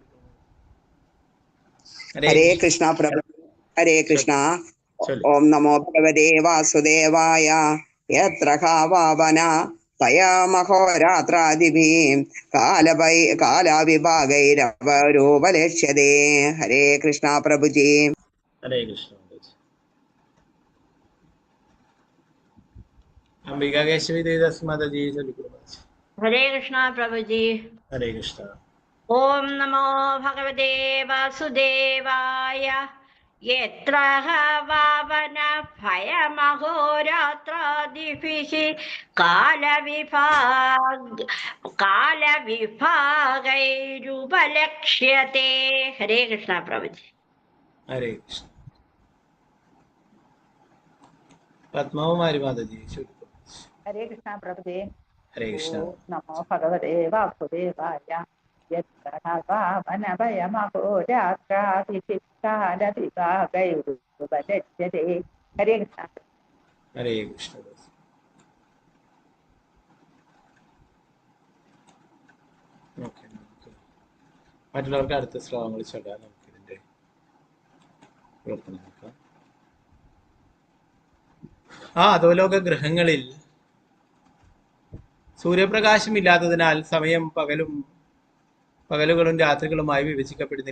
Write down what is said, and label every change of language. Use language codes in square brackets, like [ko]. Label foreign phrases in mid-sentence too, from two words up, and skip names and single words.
[sa] ഹരേ കൃഷ്ണ പ്രഭു. ഹരേ കൃഷ്ണ. ഓം നമോ ഭഗവതേ വാസുദേവായ. യത്ര ഹാവാവന ഭയമഹോരാത്രാദിഭിഃ കാലവിഭാഗൈരുപലക്ഷ്യതേ. ഹരേ കൃഷ്ണ പ്രഭുജി. [hi] हरे कृष्ण अंबिका केशवी देवदास माता जी चलिए प्रभु। हरे कृष्णा प्रभु जी। हरे कृष्ण। [sa] ओम नमो भगवते वासुदेवाय। यत्र वावन भयमहोरात्रादिभिः कालविभागैरुपलक्ष्यते। [hi] हरे कृष्णा प्रभु जी। हरे कृष्ण। पद्मावती माता जी चलिए। हरे कृष्णा प्रभु जी। हरे कृष्ण। [sa] नमो भगवते वासुदेवाय। यत्र वावन भयमहोरात्रादिभिः कालविभागैरुपलक्ष्यते। [hi] हरे कृष्णा। हरे कृष्ण। [ml] ഓക്കെ, മറ്റുള്ളവർക്ക് അടുത്ത ശ്ലോകങ്ങൾ ചൊല്ലാൻ നമുക്ക് ഇതിന്റെ പ്രവർത്തനം നോക്കാം. അധോലോക ഗ്രഹങ്ങളിൽ സൂര്യപ്രകാശം ഇല്ലാത്തതിനാൽ സമയം പകലുകളും രാത്രികളുമായി വിഭജിക്കപ്പെടുന്നില്ല.